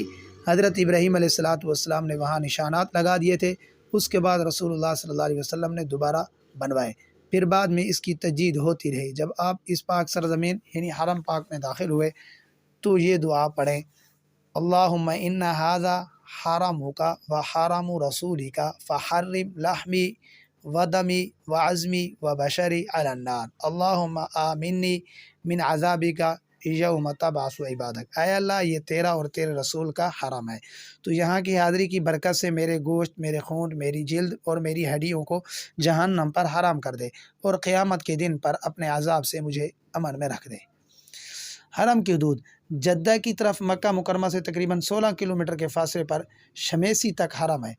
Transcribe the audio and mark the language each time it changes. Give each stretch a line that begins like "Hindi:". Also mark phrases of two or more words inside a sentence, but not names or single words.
Urdu: حضرت ابراہیم
Arabic: علیہ السلام
Urdu: نے وہاں نشانات لگا دیے تھے۔ اس کے بعد رسول اللہ
Arabic: صلی اللہ علیہ وسلم
Urdu: نے دوبارہ بنوائے، پھر بعد میں اس کی تجدید ہوتی رہی۔ جب آپ اس پاک سرزمین یعنی حرم پاک میں داخل ہوئے تو یہ دعا پڑھیں،
Arabic: اللہم ان ھذا حرمک و حرم رسولک فحرم لحمی و دمی و عظمی و بشری علی النار، اللہم آمنی من عذابک یوم تبعث عبادک،
Urdu: اے اللہ یہ تیرا اور تیرے رسول کا حرم ہے، تو یہاں کی حاضری کی برکت سے میرے گوشت، میرے خون، میری جلد اور میری ہڈیوں کو جہنم پر حرام کر دے، اور قیامت کے دن پر اپنے عذاب سے مجھے امن میں رکھ دے۔ حرم کی حدود: جدہ کی طرف مکہ مکرمہ سے تقریباً 16 کلومیٹر کے فاصلے پر شمیسی تک حرم ہے۔